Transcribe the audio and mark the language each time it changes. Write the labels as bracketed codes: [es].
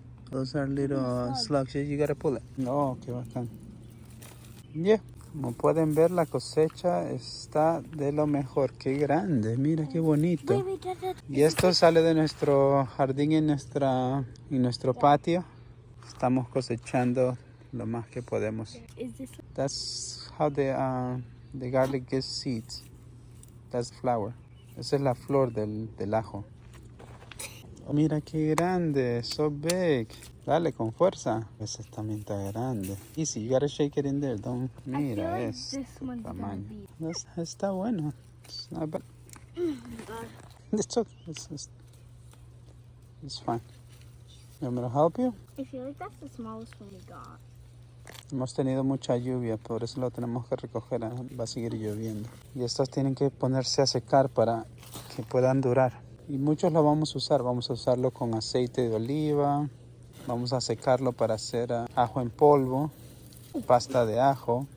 [en] Those are little slugs. You gotta pull it. [es] No, qué bacán. [en] Yeah. [es] Como pueden ver, la cosecha está de lo mejor. Qué grande, mira qué bonito. Y esto sale de nuestro jardín en nuestro patio. Estamos cosechando lo más que podemos. [en] That's how the garlic gets seeds. That's flower. [es] Esa es la flor del ajo. Oh, mira qué grande, [en] so big. [es] Dale con fuerza. Ese también está grande. [en] Easy, you gotta shake it in there. Don't. [es] Mira, es tamaño. Está bueno. [en] It's not bad. It's okay. It's fine. You want me to help you? I feel like that's the smallest one we got. [es] Hemos tenido mucha lluvia, por eso lo tenemos que recoger. Va a seguir lloviendo. Y estos tienen que ponerse a secar para que puedan durar. Y muchos lo vamos a usar. Vamos a usarlo con aceite de oliva. Vamos a secarlo para hacer ajo en polvo, pasta de ajo.